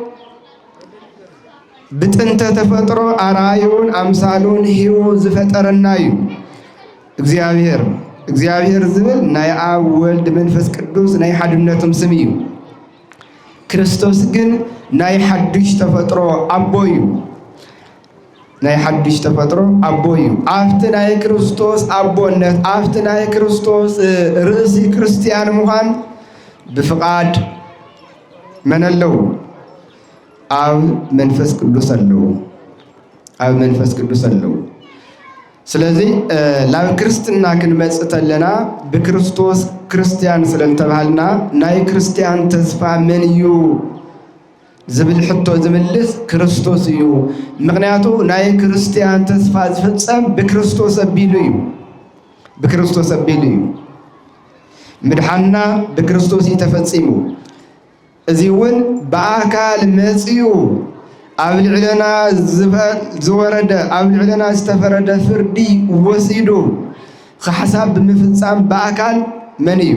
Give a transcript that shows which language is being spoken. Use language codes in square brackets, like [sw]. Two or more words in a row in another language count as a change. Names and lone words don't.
[ti] ብጥንተ ተፈጥሮ አርአዩን አምሳሉን ሂቡ ዝፈጠረና እዩ። እግዚአብሔር ዝብል ናይ አብ ወልድ መንፈስ ቅዱስ ናይ ሓድነቶም ስም እዩ። ክርስቶስ ግን ናይ ሓድሽ ተፈጥሮ አቦ እዩ። ናይ ሓድሽ ተፈጥሮ አቦ እዩ። አፍቲ ናይ ክርስቶስ አቦነት አፍቲ ናይ ክርስቶስ ርእሲ ክርስቲያን ምዃን ብፍቃድ መን አለው? አብ መንፈስ ቅዱስ አለው። አብ መንፈስ ቅዱስ አለው። ስለዚህ ላብ ክርስትና ክንመጽእ ተለና ብክርስቶስ ክርስቲያን ስለተባሃልና ናይ ክርስቲያን ተስፋ መን እዩ ዝብል ሕቶ ዝምልስ ክርስቶስ እዩ። ምክንያቱ ናይ ክርስቲያን ተስፋ ዝፍጸም ብክርስቶስ አቢሉ እዩ። ብክርስቶስ አቢሉ እዩ። ምድሓና ብክርስቶስ ተፈጺሙ እዚ እውን በአካል መጽኡ ኣብ ልዕለና ዝወረደ ኣብ ልዕለና ዝተፈረደ ፍርዲ ወሲዱ ክሓሳብ ብምፍጻም በአካል መን እዩ?